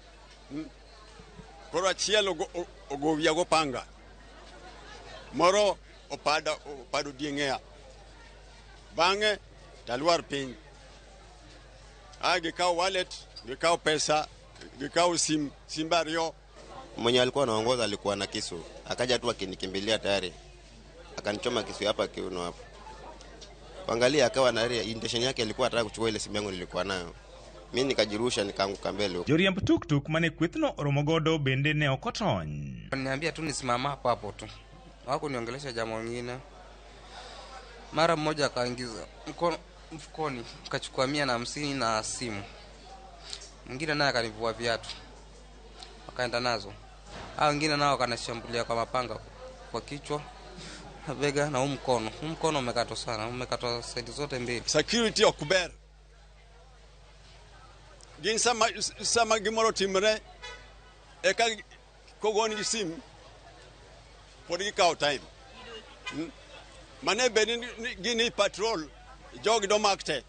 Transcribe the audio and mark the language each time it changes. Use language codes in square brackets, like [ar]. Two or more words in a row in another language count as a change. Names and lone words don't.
[luo] Koro achiel ogovia go panga. Moro opado dieng'ea. Bang'e talwar piny. Gikawo wallet, gikawo pesa, gikawo simbario. [sw] Mwenye alikuwa anaongoza alikuwa na kisu. Akaja tu akinikimbilia tayari. Akanichoma kisu hapa kiuno hapo. Angalia akawa na intention yake alikuwa anataka kuchukua ile simu yangu nilikuwa nayo. Mimi nikajirusha nikaanguka mbele. [luo] Joriemb tuktuk mane kwethno romogodo bende ne okotony. [sw] Niambia tu nisimama hapo tu. Wako niongelesha jambo lingine. Mara mmoja akaingiza mkono mfukoni, akachukua 150 na simu. Mwingine naye akanivua viatu. Akaenda nazo. Hao wengine nao kanashambulia kwa mapanga kwa kichwa, bega na mkono. Mkono umekatwa sana, umekatwa side zote mbili. [luo] Security okuber. Gin sama gimoro timre eka kogoni gi simu. Podi ka time. Mane beni gini patrol jogi do makte.